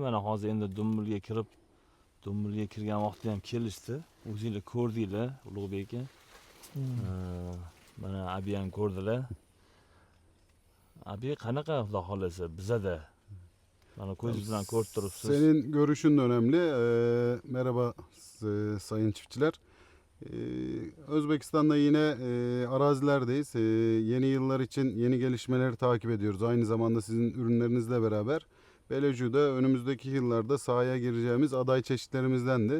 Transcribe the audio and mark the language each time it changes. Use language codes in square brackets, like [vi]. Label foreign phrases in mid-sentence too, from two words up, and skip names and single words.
[uz] Mana hozir endi Dumbilga kirgan vaqtda ham kelishdi. O'zingizlar ko'rdinglar, Ulug'bek aka. Mana abi ham ko'rdilar. Abi qanaqa xudo xolasa bizada? Mana ko'zingiz bilan ko'rib turibsiz. [tr] Senin görüşün de önemli. Merhaba sayın çiftçiler. Özbekistan'da yine arazilerdeyiz. Yeni yıllar için yeni gelişmeleri takip ediyoruz. Aynı zamanda sizin ürünlerinizle beraber. Beleju'da önümüzdeki yıllarda sahaya gireceğimiz aday çeşitlerimizdendi.